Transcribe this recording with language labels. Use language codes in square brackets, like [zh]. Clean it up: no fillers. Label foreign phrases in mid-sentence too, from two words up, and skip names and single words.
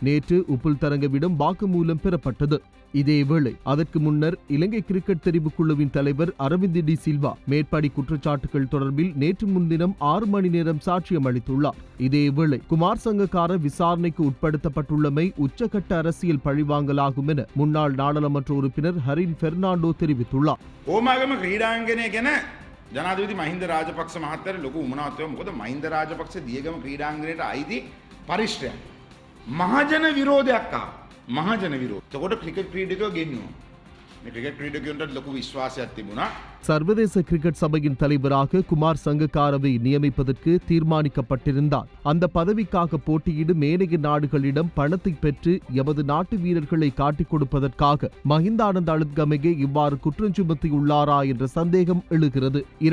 [ta] நேற்று உப்புல்தரங்கவிடம் வாக்குமூலம் பெறப்பட்டது. இதேவேளை அதற்கு முன்னர் இலங்கை கிரிக்கெட் தெரிவுக்குழுவின் தலைவர் அரவிந்த் டி சில்வா மேற்படி குற்றச்சாட்டுகள் தொடர்பில் நேற்று முன்தினம் 6 மணி நேரம் சாட்சியம் அளித்துள்ளார். இதேவேளை குமார் சங்கக்கார விசாரணைக்கு உட்படுத்தப்பட்டுள்ளமை உச்சகட்ட அரசியல் பழிவாங்கலாகும் என முன்னாள் நாடாளுமன்ற உறுப்பினர் ஹரின் பெர்னாண்டோ தெரிவித்துள்ளார். [si] ඕමාගම ක්‍රීඩාංගනය ගැන ජනාධිපති මහින්ද රාජපක්ෂ මහත්තයාට ලොකු උමනාවක් තියෙනවා. මොකද මහින්ද රාජපක්ෂ දියගම ක්‍රීඩාංගණයට අයිති පරිශ්‍රයක්. මහජන විරෝධයක් ආවා. මහජන විරෝධ. එතකොට ක්‍රිකට් ක්‍රීඩකයෝ ගෙන්නුවා. මේ ක්‍රිකට් ක්‍රීඩකයන්ට ලොකු විශ්වාසයක් තිබුණා. [ta] சர்வதேச கிரிக்கெட் சபையின் தலைவராக குமார் சங்கக்காரவை நியமிப்பதற்கு தீர்மானிக்கப்பட்டிருந்தால் அந்த பதவிக்காக போட்டியிடும் ஏனைய நாடுகளிடம் பணத்தை பெற்று எமது நாட்டு வீரர்களை காட்டிக் கொடுப்பதற்காக மஹிந்தானந்த அழுத்கமையே இவ்வாறு குற்றஞ்சுமத்தியுள்ளாரா என்ற சந்தேகம் எழுகிறது.